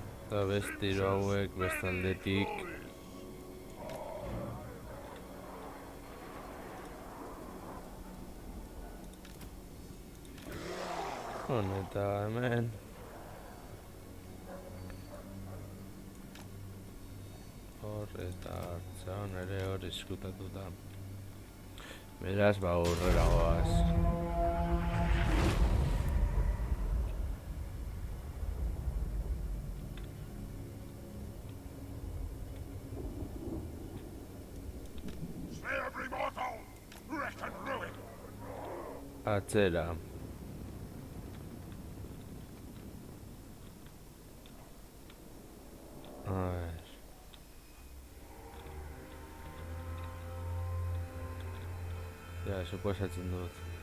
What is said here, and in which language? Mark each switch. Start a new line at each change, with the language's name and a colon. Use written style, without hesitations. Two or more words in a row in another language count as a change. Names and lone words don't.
Basque: Eta beste hiru hauek bestaldetik. Eta hemen hor eta hartzaun ere hor izkutatuta. Beraz, aurrera goaz.
English: Slay every mortal! Wreck and ruin!
Basque: Atzera.
Spanish: A ver.
Basque: Ja, suposatzen dut.